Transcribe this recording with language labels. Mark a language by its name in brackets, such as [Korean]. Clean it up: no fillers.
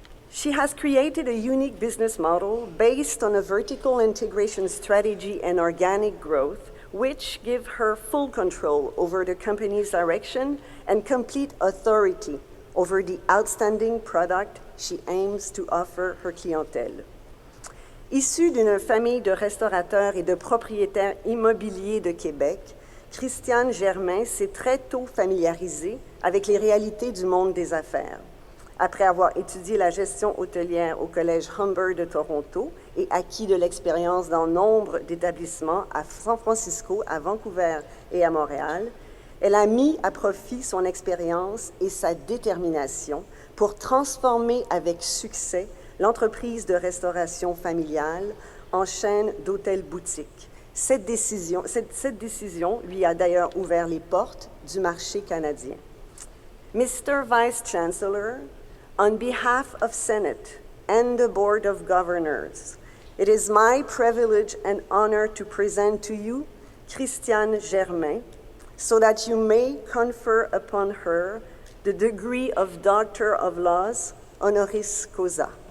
[English] She has created a unique business model based on a vertical integration strategy and organic growth, which give her full control over the company's direction and complete authority over the outstanding product she aims to offer her clientèle. [French] Issue d'une famille de restaurateurs et de propriétaires immobiliers de Québec, Christiane Germain s'est très tôt familiarisée avec les réalités du monde des affaires. Après avoir étudié la gestion hôtelière au Collège Humber de Toronto et acquis de l'expérience dans nombre d'établissements à San Francisco, à Vancouver et à Montréal, elle a mis à profit son expérience et sa détermination pour transformer avec succès l'entreprise de restauration familiale en chaîne d'hôtels boutiques. Cette décision lui a d'ailleurs ouvert les portes du marché canadien. [English] Mr. Vice Chancellor, on behalf of Senate and the Board of Governors, it is my privilege and honor to present to you Christiane Germain so that you may confer upon her the degree of Doctor of Laws, honoris causa.